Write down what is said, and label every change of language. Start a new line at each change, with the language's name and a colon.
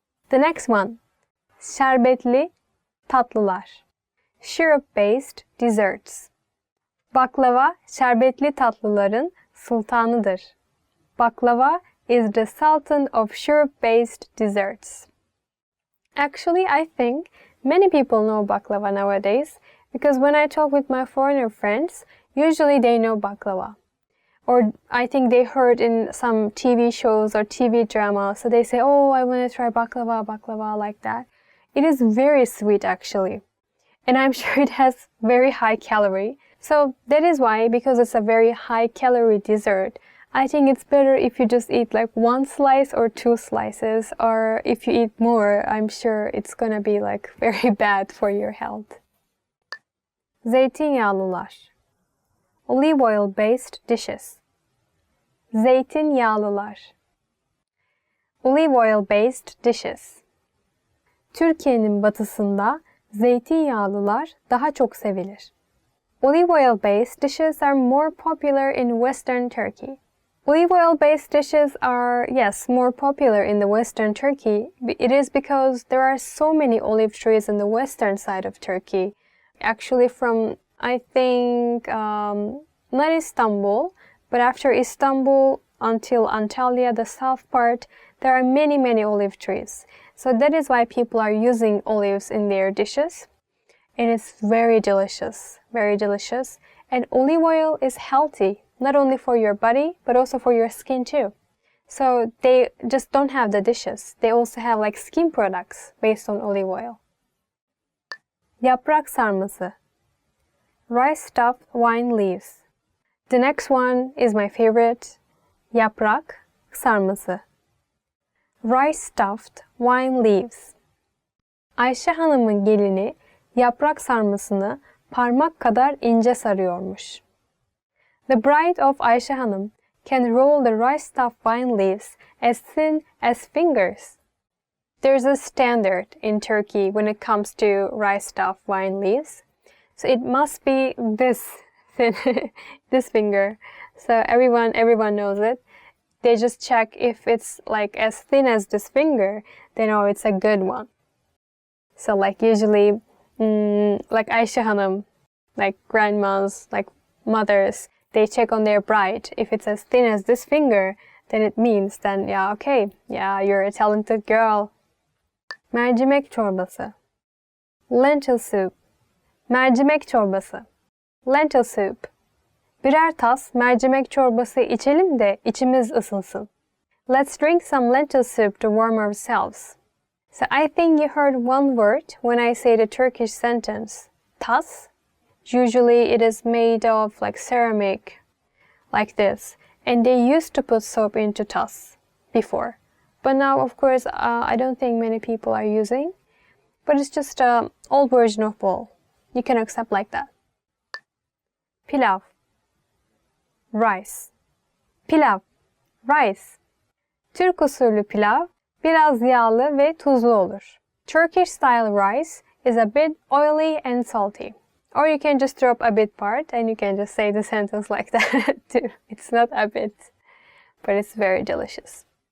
English: The next one,
Turkish: şerbetli tatlılar.
English: Syrup-based desserts.
Turkish: Baklava, şerbetli tatlıların sultanıdır.
English: Baklava is the sultan of syrup-based desserts. Actually, I think many people know baklava nowadays because when I talk with my foreigner friends, usually they know baklava. Or I think they heard in some TV shows or TV drama, so they say, "Oh, I want to try baklava, like that." It is very sweet actually. And I'm sure it has very high calorie. So that is why, because it's a very high calorie dessert, I think it's better if you just eat like one slice or two slices, or if you eat more, I'm sure it's gonna be like very bad for your health.
Turkish: Zeytinyağlılar.
English: Olive oil based dishes.
Turkish: Zeytinyağlılar.
English: Olive oil based dishes.
Turkish: Türkiye'nin batısında zeytinyağlılar daha çok sevilir.
English: Olive oil based dishes are more popular in Western Turkey. Olive oil based dishes are, yes, more popular in the Western Turkey. It is because there are so many olive trees in the western side of Turkey. Actually from, I think, not Istanbul, but after Istanbul until Antalya, the south part, there are many, many olive trees. So that is why people are using olives in their dishes. And it's very delicious, very delicious. And olive oil is healthy, not only for your body, but also for your skin too. So they just don't have the dishes. They also have like skin products based on olive oil.
Turkish: Yaprak sarması.
English: Rice stuffed wine leaves. The next one is my favorite.
Turkish: Yaprak sarması.
English: Rice stuffed wine leaves.
Turkish: Ayşe Hanım'ın gelini yaprak sarmasını parmak kadar ince sarıyormuş.
English: The bride of Ayşe Hanım can roll the rice stuffed wine leaves as thin as fingers. There's a standard in Turkey when it comes to rice stuffed wine leaves. So it must be this thin, this finger. So everyone knows it. They just check if it's like as thin as this finger, they know it's a good one. So like usually, like Ayşe Hanım, like grandmas, like mothers, they check on their bride. If it's as thin as this finger, then it means then, yeah, okay, yeah, you're a talented girl.
Turkish: Mercimek çorbası.
English: Lentil soup.
Turkish: Mercimek çorbası.
English: Lentil soup.
Turkish: Birer tas mercimek çorbası içelim de içimiz ısınsın.
English: Let's drink some lentil soup to warm ourselves. So I think you heard one word when I say the Turkish sentence, tas. Usually it is made of like ceramic, like this. And they used to put soap into tas before. But now, of course, I don't think many people are using. But it's just an old version of bowl. You can accept like that.
Turkish: Pilav. Rice. Pilav. Rice. Türk usulü pilav biraz yağlı ve tuzlu olur.
English: Turkish style rice is a bit oily and salty. Or you can just drop a bit part and you can just say the sentence like that too. It's not a bit, but it's very delicious.